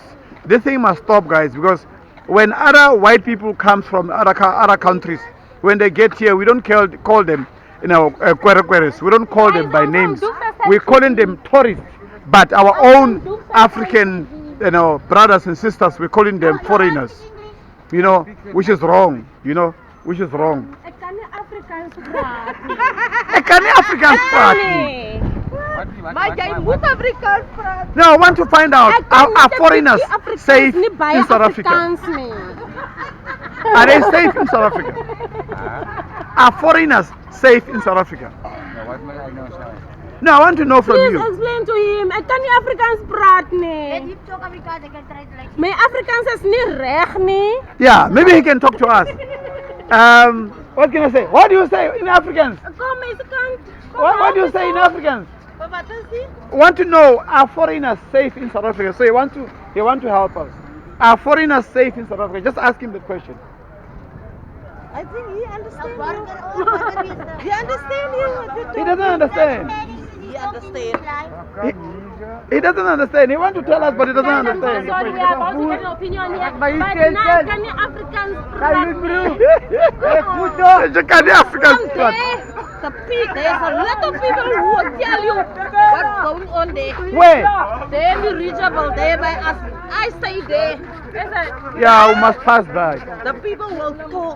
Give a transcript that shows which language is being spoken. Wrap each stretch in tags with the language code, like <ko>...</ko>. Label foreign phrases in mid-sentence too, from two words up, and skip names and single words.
<en>This thing must stop, guys, because when other white people come from other countries, when they get here, we don't call them queries. We don't call them by names. We're calling them tourists. But our own African, brothers and sisters, we're calling them foreigners. Which is wrong. Which is wrong.</en> <af>Ek kan nie Afrikaans praat nie.</af> <en>I can't Afrikaans</en> <af>praat nie. Nee. Maar jy moet Afrikaans praat.</af> <en>No, I want to find out,</en> <af>Ek kan</af> <en>are</en> <af>nie</af> <en>foreigners</en> <af>Afrikaans</af> <en>safe</en> <af>nie baie</af> <en>in South Africa?</en> <af>Afrikaans nie.</af> <en>Are they safe in South Africa? Are foreigners safe in South Africa? No, I want to know from Please you. explain to him.</en> <af>Ek kan nie Afrikaans praat nie. My Afrikaans is nie reg nie.</af> <en>Yeah, maybe he can talk to us. What can I say? What do you say in Afrikaans?</en> <af>Kom my kant.</af> <en>What do you say in Afrikaans?</en> <af>Wat is dit?</af> <en>Want to know, are foreigners safe in South Africa? So you want to help us. Are foreigners safe in South Africa? Just ask him the question. I think he understands you. He understands you. He doesn't understand. He understands. He doesn't understand. He wants to tell us, but he doesn't understand. Sorry, we are about to get an opinion here. But now can you Africans</en> <af>praat nie?</af> <en>You can't Afrikaans From praat. there's a lot of people who will tell you what's going on there. Where? They're reachable there by us. I stay there. Yeah, we must pass by. The people will talk.</en>